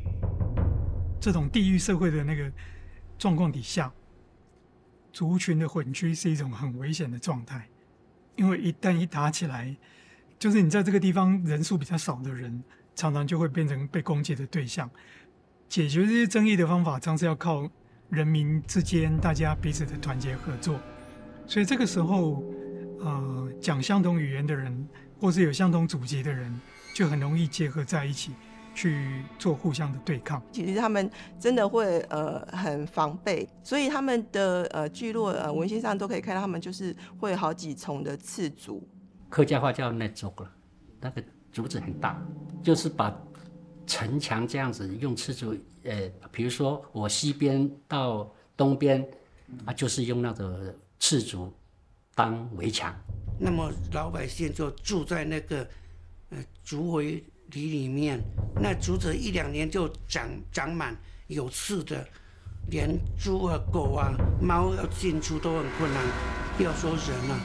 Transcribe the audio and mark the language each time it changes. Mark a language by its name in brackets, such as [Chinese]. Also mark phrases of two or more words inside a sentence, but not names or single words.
[Chinese] 這種地域社會的那個狀況底下，族群的混居是一種很危險的狀態，因為一旦一打起來，就是你在這個地方人數比較少的人，常常就會變成被攻擊的對象。解決這些爭議的方法，常是要靠人民之間大家彼此的團結合作，所以這個時候，講相同語言的人，或是有相同祖籍的人，就很容易結合在一起，去做互相的對抗。其實他們真的會很防備，所以他們的聚落文獻上都可以看到，他們就是會有好幾重的次族。客家話叫那族了，那個族子很大，就是把城牆這樣子用次族，比如說我西邊到東邊，就是用那個次族當圍牆。那麼老百姓就住在那個竹圍里面，那竹子1、2年就長滿有刺的，連豬啊、狗啊、貓要進出都很困難，不要說人啊。